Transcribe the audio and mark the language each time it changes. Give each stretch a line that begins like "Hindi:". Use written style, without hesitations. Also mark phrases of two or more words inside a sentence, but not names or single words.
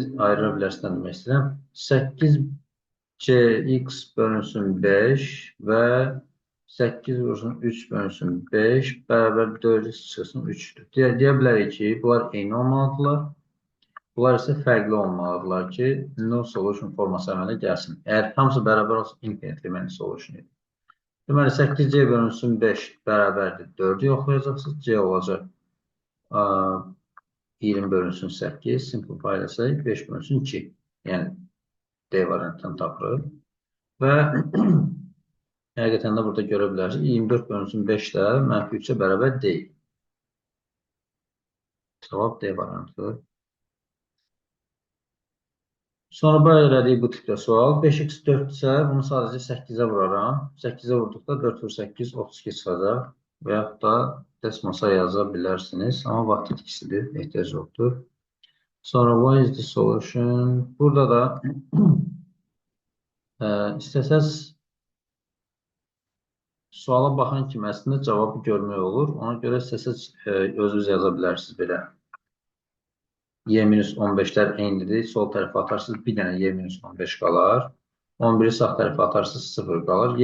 Azerbaijani: Ayıra bilərsiniz nə demək istəyirəm? 8cx bölünsün 5 və 8 vursun 3 bölünsün 5 bərabər 4x çıxsın 3'dür. Deyə bilərik ki, bunlar eyni olmalıdırlar. Bunlar isə fərqli olmalıdırlar ki,
English: no solution
Azerbaijani: forması əmələ gəlsin. Əgər hamısı bərabər olsa,
English: infinitely many solution edir.
Azerbaijani: Deməli, 8c bölünsün 5 bərabərdir. 4'ü yoxlayacaqsınız. C olacaq 20 bölünsün 8. Simplify eləsək 5 bölünsün 2. Yəni, D variantını tapırıq. Və həqiqətən də burada görə bilərsiniz. 24 bölünsün 5 də -3'ə bərabər deyil. Cavab D variantıdır. Sonra bu elədik bu tipdə sual. 5x 4 isə bunu sadəcə 8'ə vuraram. 8'ə vurduqda 4 vur 8, 32 çıxacaq. Və yaxud da desmosa yaza bilərsiniz. Amma vaxt itkisidir, ehtiyac yoxdur.
English: Sonra what is the solution?
Azerbaijani: Burada da istəsəz suala baxan kimi əslində cavabı görmək olur. Ona görə istəsəz özünüz yaza bilərsiniz belə. Y-15'lər eynidir. Sol tərəfə atarsınız, bir dənə Y-15 qalar. 11'i sağ tərəfə atarsınız, 0 qalır.